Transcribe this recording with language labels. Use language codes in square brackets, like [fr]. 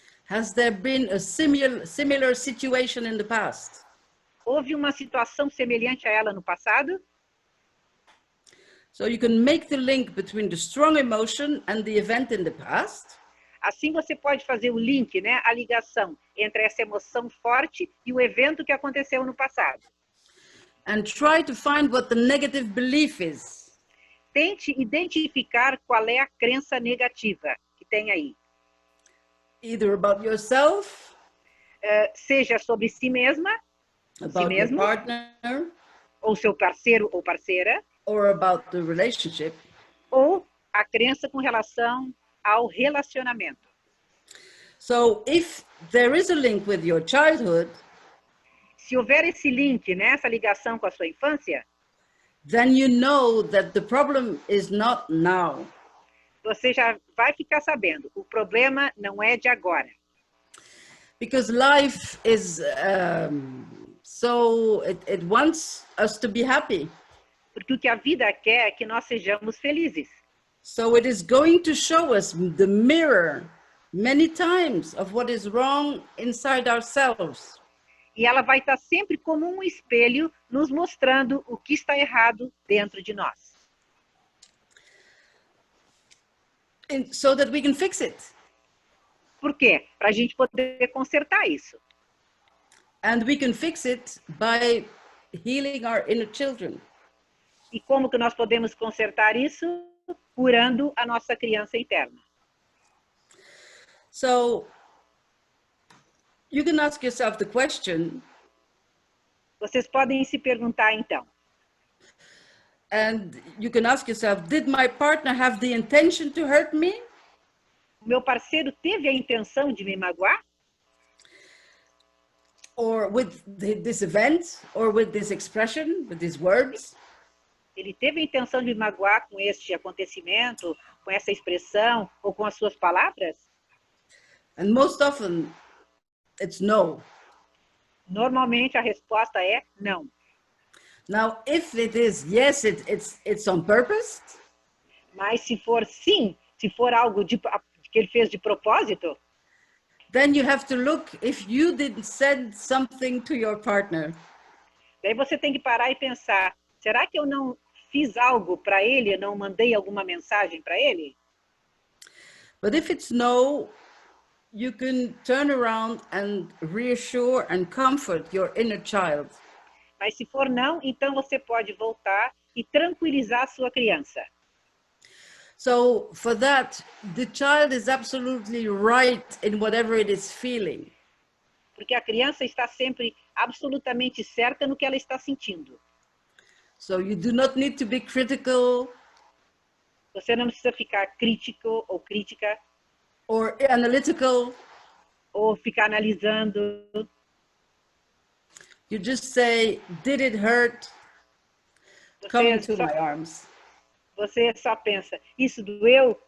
[en] Has there been a similar situation in the past? [pt] Houve uma situação semelhante a ela no passado? [en] So you can make the link between the strong emotion and the event in the past. [pt] Assim você pode fazer o link, né, a ligação entre essa emoção forte e o evento que aconteceu no passado. [en] And try to find what the negative belief is. [pt] Tente identificar qual é a crença negativa que tem aí. [en] Either about yourself, [pt] seja sobre si mesma, [en] about [pt] si mesmo, [en] your partner, [pt] ou seu parceiro ou parceira, [en] or about the relationship. [pt] Ou a crença com relação ao relacionamento. [en] So if there is a link with your childhood, [pt] se houver esse link, né, essa ligação com a sua infância, [en] then you know that the problem is not now. [pt] Você já vai ficar sabendo, o problema não é de agora. [en] Because life is so it wants us to be happy. [pt] Porque o que a vida quer é que nós sejamos felizes. [en] So it is going to show us the mirror many times of what is wrong inside ourselves. [pt] E ela vai estar sempre como um espelho nos mostrando o que está errado dentro de nós. [en] So that we can fix it. [pt] Por quê? Para a gente poder consertar isso. [en] And we can fix it by healing our inner children. [pt] E como que nós podemos consertar isso? Curando a nossa criança interna. [en] So you can ask yourself the question. [pt] Vocês podem se perguntar então. [en] And you can ask yourself, did my partner have the intention to hurt me? [pt] O meu parceiro teve a intenção de me magoar? [en] Or with this event, or with this expression, with these words? [pt] Ele teve a intenção de me magoar com este acontecimento, com essa expressão, ou com as suas palavras? [en] And most often, it's no. [pt] Normalmente a resposta é não. [en] Now, if it is yes, it's on purpose. [pt] Mas se for sim, se for algo que ele fez de propósito, [en] then you have to look if you didn't send something to your partner. [pt] Daí você tem que parar e pensar, será que eu não fiz algo para ele, eu não mandei alguma mensagem para ele? [en] But if it's no, you can turn around and reassure and comfort your inner child. [pt] Mas se for não, então você pode voltar e tranquilizar a sua criança. [en] So for that, the child is absolutely right in whatever it is feeling. [pt] Porque a criança está sempre absolutamente certa no que ela está sentindo. [en] So you do not need to be critical. [pt] Você não precisa ficar crítico ou crítica. [en] Or analytical. [pt] Ou ficar analisando. [en] You just say, did it hurt? Come into my arms. [pt] Você só pensa, isso doeu?